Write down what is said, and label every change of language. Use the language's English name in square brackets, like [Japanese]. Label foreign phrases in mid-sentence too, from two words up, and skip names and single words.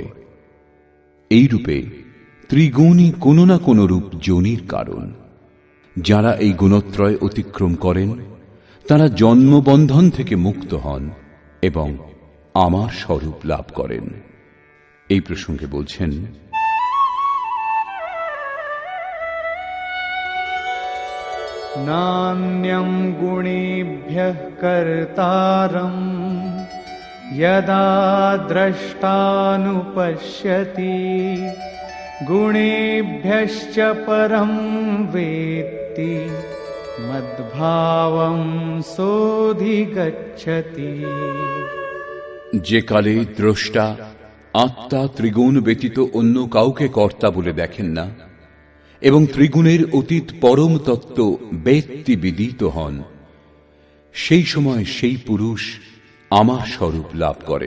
[Bangla] এইরূপে ত্রিগুণই কোনো না কোনো রূপ যোনির কারণ। যারা এই গুণত্রয় অতিক্রম করেন তারা জন্মবন্ধন থেকে মুক্ত হন এবং আমার স্বরূপ লাভ করেন। এই প্রসঙ্গে বলছেন, [Sanskrit] नान्यं गुणेभ्यः कर्तारम् यदा द्रष्टानुपश्यति गुणेभ्यश्च परं वेत्ति मद्भावं सोऽधिगच्छति। [Bangla] যে কালে দ্রষ্টা আত্মা ত্রিগুণ ব্যতীত অন্য কাউকে কর্তা বলে দেখেন না এবং ত্রিগুণের অতীত পরম তত্ত্ব বেত্তি বিদিত হন, সেই সময় সেই পুরুষ আমার স্বরূপ লাভ করেন।